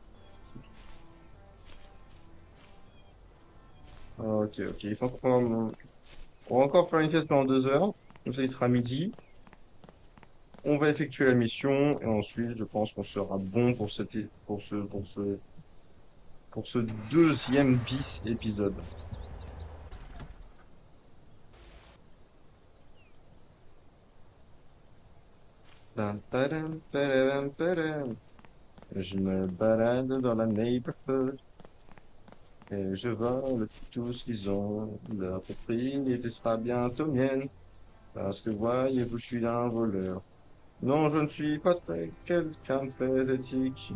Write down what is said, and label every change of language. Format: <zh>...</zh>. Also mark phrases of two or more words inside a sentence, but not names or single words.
<fr>Ah, ok, ok. On va encore faire une sieste pendant 2 heures. Comme ça, il sera midi. On va effectuer la mission et ensuite, je pense qu'on sera bon pour pour ce deuxième bis épisode. Tam, tadam, tadam, tadam. Je me balade dans la neighborhood et je vole tout ce qu'ils ont. Leur propriété sera bientôt mienne parce que voyez-vous, je suis un voleur. Non, je ne suis pas quelqu'un de très éthique.</fr>